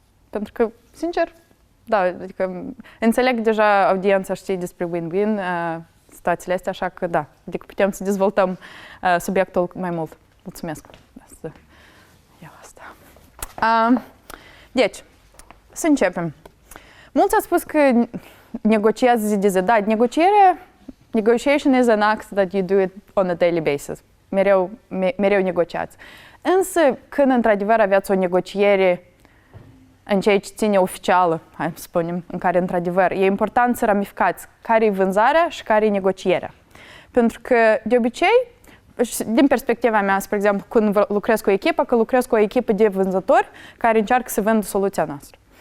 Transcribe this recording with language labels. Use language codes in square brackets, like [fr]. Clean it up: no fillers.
[ro] Pentru că, sincer, da, adică înțeleg deja audiența, știi despre win-win, situațiile astea, așa că da, adică putem să dezvoltăm subiectul mai mult. Mulțumesc. Să iau asta. Deci, să începem. Mulți au spus că negociază zi de zi. [en] Da, negotiation is an act that you do it on a daily basis. [ro] Mereu negociați. Însă, când într-adevăr aveți o negociere în ceea ce ține oficială, hai să spunem, în care într-adevăr e important să ramificați care e vânzarea și care e negocierea. Pentru că, de obicei, din perspectiva mea, spre exemplu, când lucrez cu o echipă, că lucrez cu o echipă de vânzători care încearcă să vândă soluția noastră.